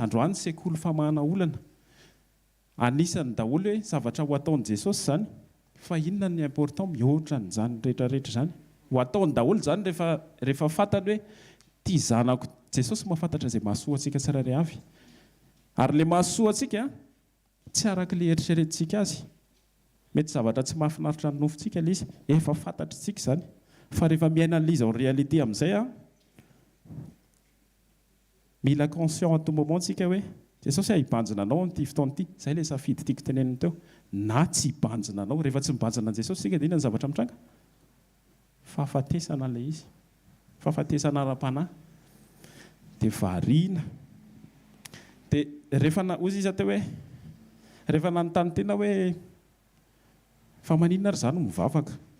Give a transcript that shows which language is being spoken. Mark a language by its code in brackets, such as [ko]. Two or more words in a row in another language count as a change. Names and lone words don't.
[mg] Androany sekoly famahana olana anisany daholo hoe zavatra ho ataon'i Jesosy zany fa inona ny important mihoatra n'izany rehetrarehetra zany ho ataony daholo zany rehefa fantany hoe tia zanako Jesosy mahafantatra izay mahasoa antsika tsirairay avy. Ary ilay mahasoa antsika tsy araka ilay eritreretintsika azy. Mety zavatra tsy mahafinaritra ny nofontsika ilay izy efa fantatritsika izany fa rehefa miaina an'ilay izy [fr] en réalité [mg] amin'izay mila [fr] conscient à tout moment [mg] tsika hoe Jesosy hibanjina anao amin'ity fotoana ity. Izay ilay safidy tiako teneniny teo na tsy hibanjina anao rehefa tsy mibanjina an'i Jesosy tsika dia inona ny zavatra mitranga. Fahafatesana ilay izy, fahafatesana ara-panahy dia variana. Dia rehefa ozy izy teo hoe rehefa nanontany tena hoe fa maninona ary izany mivavaka.